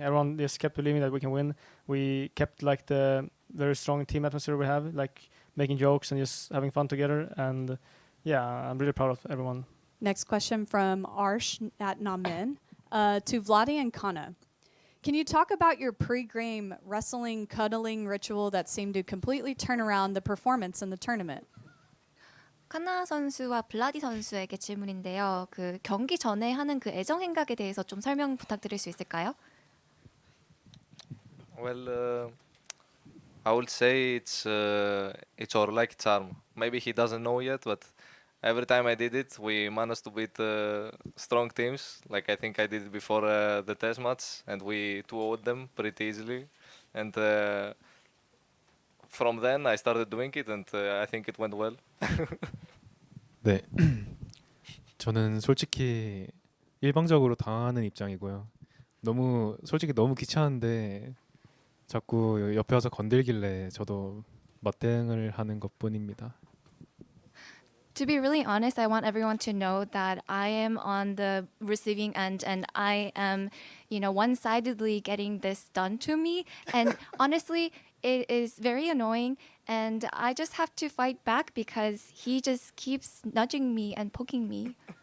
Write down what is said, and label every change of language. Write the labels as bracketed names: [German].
[English] Everyone just kept believing that we can win. We kept like the very strong team atmosphere we have, like making jokes and just having fun together. And yeah, I'm really proud of everyone. Next question from Arsh at Namen to Vladi and Canna. Can you talk about your pre-game wrestling, cuddling ritual that seemed to completely turn around the performance in the tournament? [Korean] 칸나 선수와 블라디 선수에게 질문인데요. 그 경기 전에 하는 그 애정 행각에 대해서 좀 설명 부탁드릴 수 있을까요? [English] Well, I would say it's our lucky charm. Maybe he doesn't know yet, but every time I did it, we managed to beat strong teams. Like I think I did it before the test match, and we 2-0'd them pretty easily. And from then, I started doing it, and I think it went well. [Korean] 네, 저는 솔직히 일방적으로 당하는 입장이고요. 솔직히 너무 귀찮은데 자꾸 옆에 와서 건들길래 저도 맞대응을 하는 것뿐입니다. Do [English] To be really honest, I want everyone to know that I am on the receiving end and I am, one-sidedly getting this done to me. And honestly, it is very annoying and I just have to fight back because he just keeps nudging me and poking me.